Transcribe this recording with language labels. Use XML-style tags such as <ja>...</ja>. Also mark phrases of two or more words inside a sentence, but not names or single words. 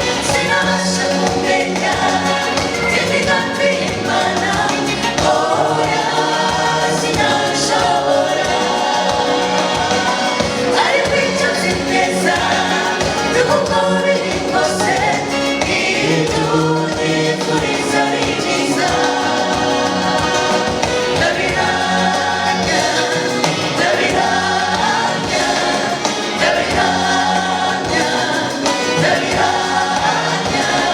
<rw>Sinabasha kumenya imigambi y'Imana. Oya, sinashobora. Ariko icyo nzi neza, ni uko biri kose,</rw> <id>Itu ni tulisan Injil. Dari raja, dari raja, dari raja, dari raja.</id>